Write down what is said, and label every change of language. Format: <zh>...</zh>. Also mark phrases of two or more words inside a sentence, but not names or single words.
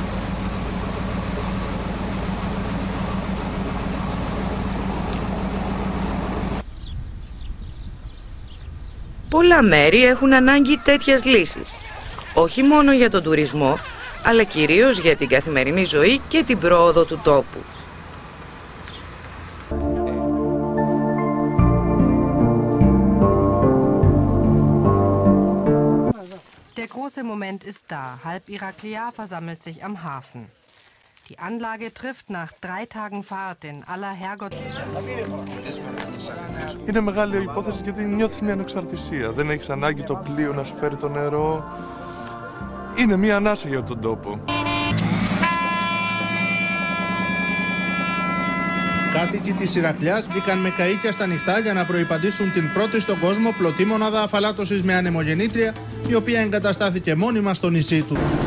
<el>Πολλά μέρη έχουν ανάγκη τέτοιας λύσης, όχι μόνο για τον τουρισμό, αλλά κυρίως για την καθημερινή ζωή και την πρόοδο του τόπου.</el> <de>Der große Moment ist da. Halb Iraklia versammelt sich am Hafen. Die Anlage trifft nach 3 Tagen Fahrt in aller Herrgott.</de> <el>Είναι μεγάλη υπόθεση γιατί νιώθεις μια ανεξαρτησία. Δεν έχεις ανάγκη το πλοίο να σου φέρει το νερό. Είναι μια ανάσα για τον τόπο. Κάτοικοι της Ηρακλειάς μπήκαν με καΐκια στα νυχτά για να προϋπαντήσουν την πρώτη στον κόσμο πλωτή μονάδα αφαλάτωσης με ανεμογεννήτρια, η οποία εγκαταστάθηκε μόνιμα στο νησί του.</el>